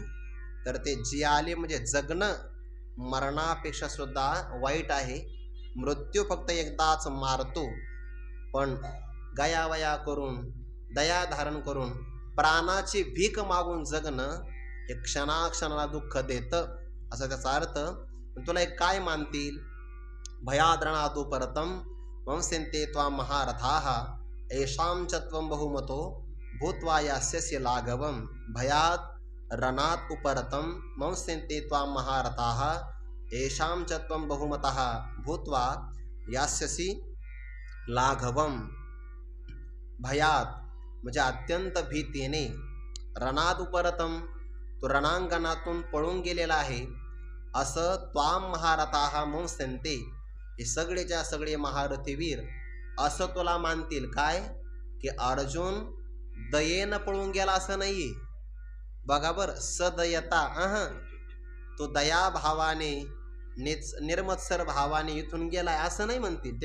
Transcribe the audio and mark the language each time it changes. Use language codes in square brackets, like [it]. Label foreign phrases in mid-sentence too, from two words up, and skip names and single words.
[mr] तर ते जी आले म्हणजे जगणं मरणापेक्षा सुद्धा वाईट आहे. मृत्यू फक्त एकदाच मारतो, पण गयावया करून दया धारण करून प्राणाची भीक मागून जगणं हे क्षणाक्षणाला दुःख देतं, असा त्याचा अर्थ. पण तुला एक काय मानतील? [sa] भयाद्रणादु परतम वंसेंते त्वां महारथाः येषां च त्वं बहुमतो भूत्वा यास्यसि लाघवम्. भयात् रणात् उपरतं वंसेंते त्वां महारथाः येषां च त्वं बहुमतः भूत्वा यास्यसि लाघवम्. [mr] भयात म्हणजे अत्यंत भीतीने, [sa] रणात उपरतम [mr] तो रणांगणातून पळून गेलेला आहे, असं [sa] त्वाम महारथाः मंस्यन्ते [mr] हे सगळेच्या सगळे महारथी वीर असं तुला मानतील. काय की अर्जुन दयेनं पळून गेला असं नाहीये. बघा बर, सदयता तो दयाभावाने निर्मत्सर भावाने इथून गेलाय असं नाही म्हणतील.